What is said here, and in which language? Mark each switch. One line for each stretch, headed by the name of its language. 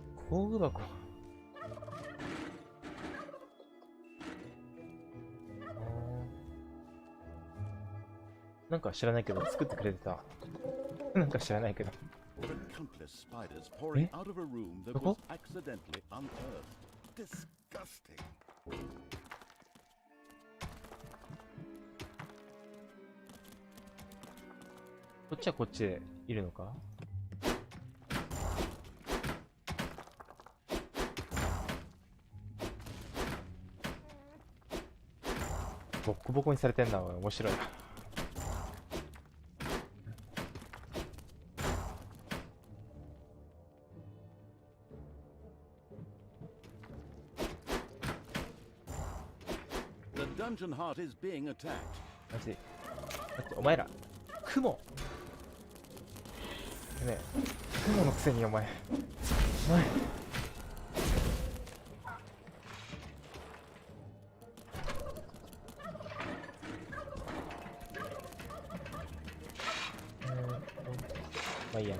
Japanese: 工具箱。なんか知らないけど作ってくれてた。なんか知らないけど。
English: Countless spiders pouring out of a room that was accidentally unearthed. Disgusting.
Japanese: こっちはこっちでいるのか。ボッコボコにされてんだ。面白いな。
English: The dungeon heart is being attacked.
Japanese: マジで。だってお前ら雲ねえ、雲のくせにお前まあいいや。